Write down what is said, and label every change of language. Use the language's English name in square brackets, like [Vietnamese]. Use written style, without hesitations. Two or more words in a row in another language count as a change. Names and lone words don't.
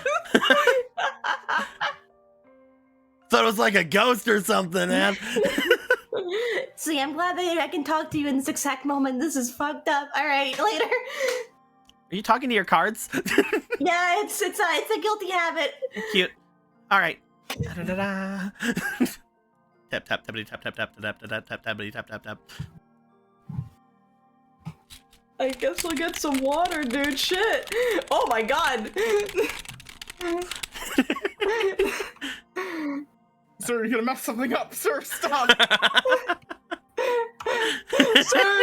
[English] Thought it was like a ghost or something, man. See, I'm glad that I can talk to you in this exact moment. This is fucked up. All right, later. Are you talking to your cards? Yeah, it's a guilty habit. Cute. All right. Da-da-da-da. Tap tap tappity tap tap tap tap tap tap tap tappity tap tap tap. I guess we'll get some water, dude. Shit. Oh my god. Sir, you're gonna mess something up. Sir, stop. Sir.